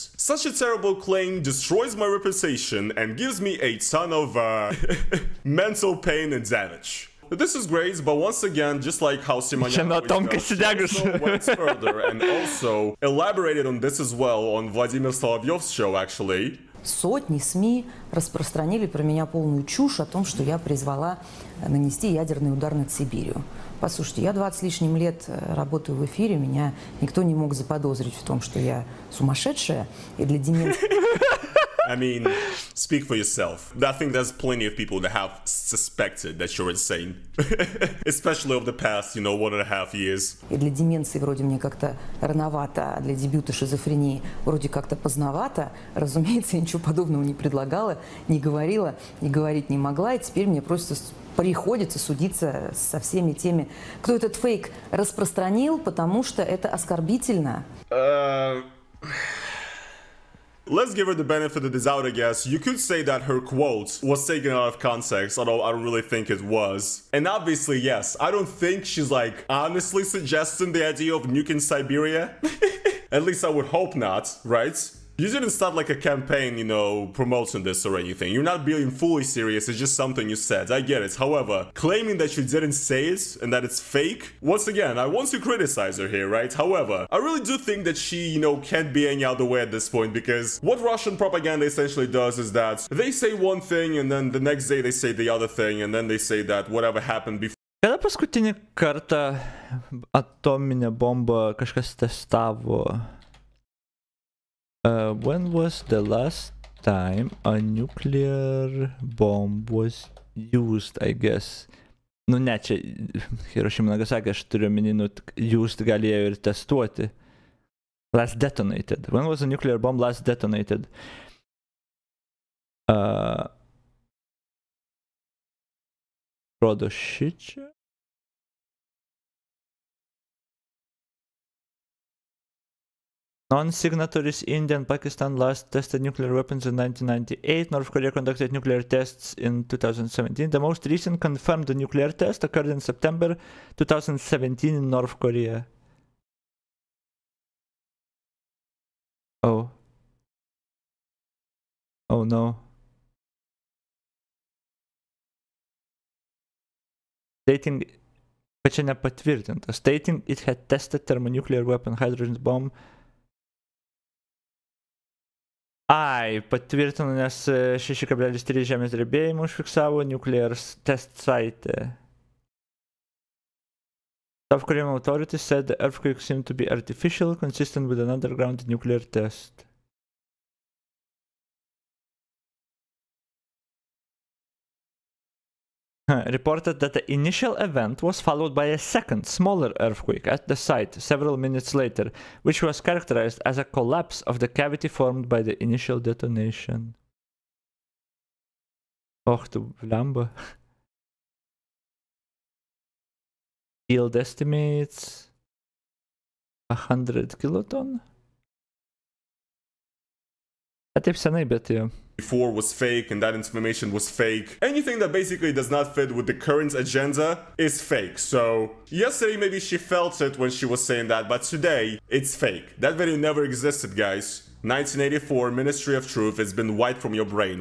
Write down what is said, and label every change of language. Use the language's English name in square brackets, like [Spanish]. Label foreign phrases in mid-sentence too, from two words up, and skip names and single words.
[English] Such a terrible claim destroys my reputation and gives me a ton of mental pain and damage. This is great, but once again, just like how Simonyan went further and also elaborated on this as well on Vladimir Solovyov's show, actually. [Russian] Сотни СМИ распространили про меня полную чушь о том, что я призвала нанести ядерный удар над Сибирью. Послушайте, я 20 с лишним лет работаю в эфире, меня никто не мог заподозрить в том, что я сумасшедшая, и для деменции... [English] I mean, speak for yourself. I think there's plenty of people that have suspected that you're insane. Especially over the past, 1.5 years. [Russian] И для деменции вроде мне как-то рановато, а для дебюта шизофрении вроде как-то поздновато. Разумеется, я ничего подобного не предлагала, не говорила и говорить не могла. И теперь мне просто приходится судиться со всеми теми, кто этот фейк распространил, потому что это оскорбительно. [English] Let's give her the benefit of the doubt, I guess. You could say that her quote was taken out of context, although I don't really think it was. And obviously, yes, I don't think she's like honestly suggesting the idea of nuking Siberia. At least I would hope not, right? You didn't start like a campaign, promoting this or anything. You're not being fully serious, it's just something you said. I get it. However, claiming that you didn't say it and that it's fake, once again, I want to criticize her here, right? However, I really do think that she, can't be any other way at this point, because what Russian propaganda essentially does is that they say one thing and then the next day they say the other thing and then they say that whatever happened before. [Lithuanian] Kada paskutinį kartą atominę bombą kažkas testavo? [English] When was the last time a nuclear bomb was used, I guess? [Lithuanian] Nu ne, čia Hiroshima Nagasaki, aš turiu omeny, used galėjo ir testuoti. [English] Last detonated. When was a nuclear bomb last detonated? [Lithuanian] Rodo šičia. [English] Non-signatories India and Pakistan last tested nuclear weapons in 1998. North Korea conducted nuclear tests in 2017. The most recent confirmed nuclear test occurred in September 2017 in North Korea. Oh. Oh no. Stating, [Lithuanian] bet čia nepatvirtinta. [English] Stating it had tested thermonuclear weapon, hydrogen bomb. [Lithuanian] Ai, patvirtino, nes 6,3 žemės drebėjimų užfiksavo [English] nuclear test site. South Korean authorities said the earthquake seemed to be artificial, consistent with an underground nuclear test. Reported that the initial event was followed by a second, smaller earthquake at the site several minutes later, which was characterized as a collapse of the cavity formed by the initial detonation. [Lithuanian] Och tu blemba. [English] Field estimates 100 kiloton. [Lithuanian] Taip senai, bet jau. [English] Before was fake and that information was fake. Anything that basically does not fit with the current agenda is fake. So yesterday maybe she felt it when she was saying that, but today it's fake. That video never existed, guys. 1984, Ministry of Truth, it's been wiped from your brain.